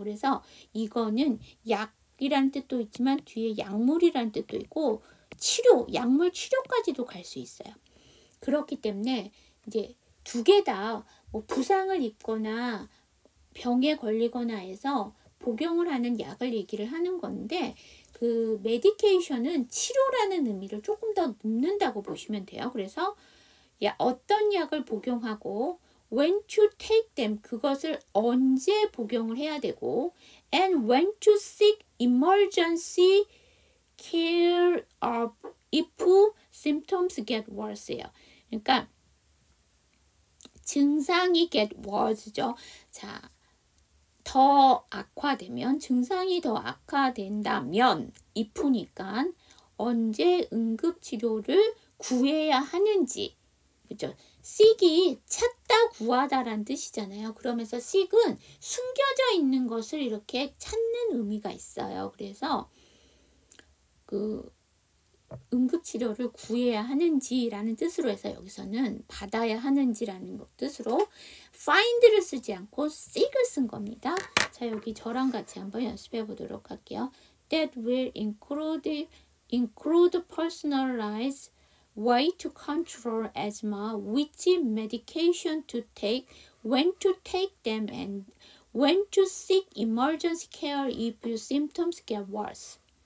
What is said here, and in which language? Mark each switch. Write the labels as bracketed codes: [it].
[ko] 그래서 이거는 약이라는 뜻도 있지만 뒤에 약물이라는 뜻도 있고 치료, 약물 치료까지도 갈 수 있어요. 그렇기 때문에 이제 두 개 다 뭐 부상을 입거나 병에 걸리거나 해서 복용을 하는 약을 얘기를 하는 건데 그 메디케이션은 치료라는 의미를 조금 더 넣는다고 보시면 돼요. 그래서 어떤 약을 복용하고 [en] when to take them [ko] 그것을 언제 복용을 해야 되고 [en] and when to seek emergency care if symptoms get worse [ko] 예요. 그러니까 증상이 [en] get worse [ko] 죠. 자, 더 악화되면, 증상이 더 악화된다면 if니까 언제 응급치료를 구해야 하는지, 그죠? seek이 찾다 구하다란 뜻이잖아요. 그러면서 seek은 숨겨져 있는 것을 이렇게 찾는 의미가 있어요. 그래서 그 응급치료를 구해야 하는지라는 뜻으로 해서 여기서는 받아야 하는지라는 뜻으로 find를 쓰지 않고 seek을 쓴 겁니다. 자, 여기 저랑 같이 한번 연습해 보도록 할게요. [en] That will include personalized way to control asthma, which medication to take, when to take them, and when to seek emergency care if your symptoms get worse.